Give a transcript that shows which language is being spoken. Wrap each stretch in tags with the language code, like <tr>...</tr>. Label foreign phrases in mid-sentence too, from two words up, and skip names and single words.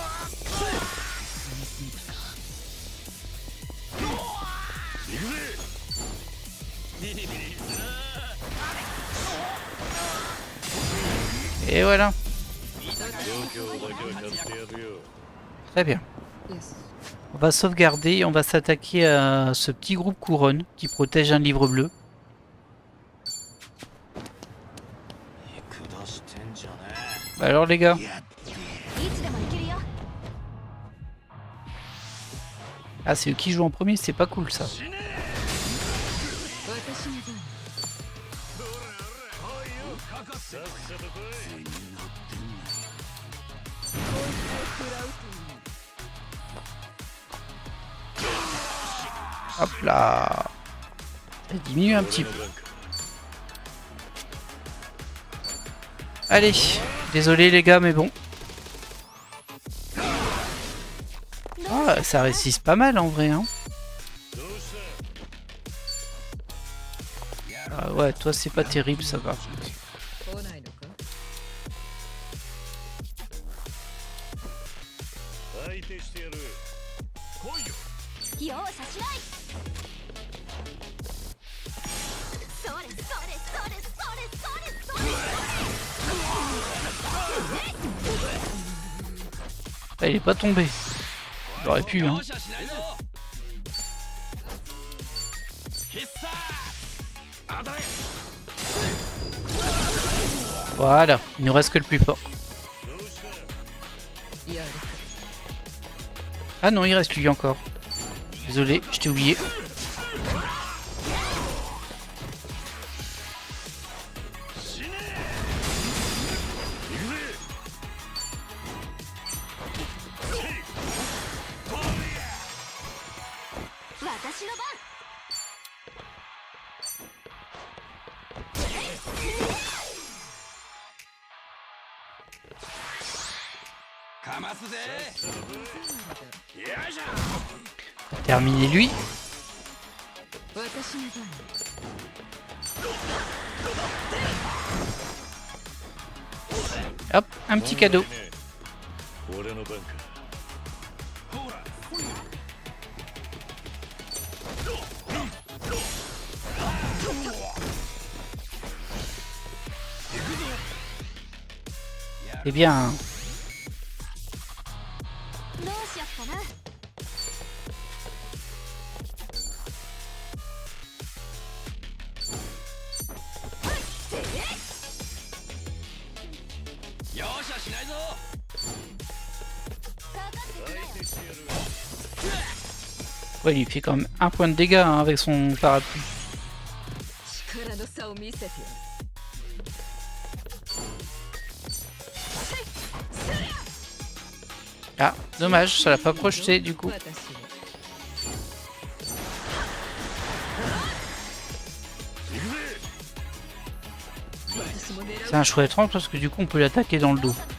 <fr>Et voilà. Très bien. On va sauvegarder et on va s'attaquer à ce petit groupe couronne qui protège un livre bleu. Bah alors les gars.</fr> <ja>いつでも行けるよ。</ja> <fr>Ah c'est eux qui jouent en premier, c'est pas cool ça.</fr> <ja>私の番</ja> <fr>Hop là. Ça diminue un petit peu. Allez, désolé les gars, mais bon. Ah, ça résiste pas mal en vrai, hein. Ah ouais, toi c'est pas terrible, ça va.</fr> <ja>来ないのか。相手してやる。容赦しない。それそれそれそれそれそれ。</ja> <fr>Ah, il est pas tombé. J'aurais pu, hein. Voilà, il nous reste que le plus fort.</fr> <ja>やる</ja> <fr>Ah non, il reste lui encore. Désolé, je t'ai oublié.</fr> <ja>私の番。かますぜ。</ja> <fr>Terminer lui.</fr> <ja>私の番</ja> <fr>Hop, un petit cadeau.</fr> <ja>俺の番か。</ja> <fr>Eh bien,</fr> <ja>どうしよっかな。容赦しないぞ。</ja> <fr>ouais, il lui fait quand même un point de dégâts hein, avec son parapluie.</fr> <ja>力の差を見せてやる</ja> <fr>Ah, dommage, ça l'a pas projeté du coup.</fr> <ja>私の</ja> <fr>C'est un chouette range parce que du coup on peut l'attaquer dans le dos.</fr>